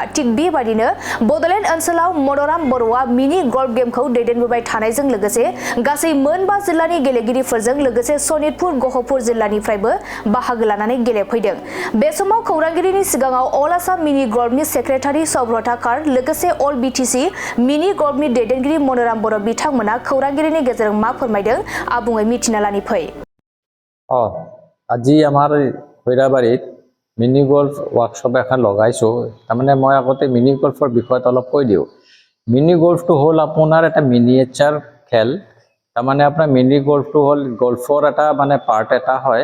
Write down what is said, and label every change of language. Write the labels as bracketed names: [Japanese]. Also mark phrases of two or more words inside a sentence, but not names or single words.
[Bodo] थिग बेबादिनो बडलेण्ड ओनसोलाव मनराम बर'आ [English] mini golf gameखौ [Bodo] दैदेनबोबाय थानायजों लोगोसे गासै मोनबा जिल्लानि गेलेगिरिफोरजों लोगोसे सनितपुर गहपुर जिल्लानिफ्रायबो बाहागो लानानै गेलेफैदों। बे समाव खौरांगिरिनि सिगाङाव अल आसाम मिनि गल्फनि सेक्रेटारि सौभ्रता कार लोगोसे अल बिटिसि मिनि गल्फनि दैदेनगिरि मनराम बर' बिथांमोना खौरांगिरिनि गेजेरजों मा फोरमायदों आबुङै मिथिना लानि फै। [Assamese] আজি আমাৰ খৈৰাবাৰীত [English] mini golf workshop [Assamese] এখন লগাইছোঁ। তাৰমানে মই আগতে [English] mini golfৰ [Assamese] বিষয়ত অলপ কৈ দিওঁ। [English] mini golfটো [Assamese] হ'ল আপোনাৰ এটা মিনিয়েচাৰ খেল। তাৰমানে আপোনাৰ [English] mini golfটো [Assamese] হ'ল গল্ফৰ এটা মানে পাৰ্ট এটা হয়।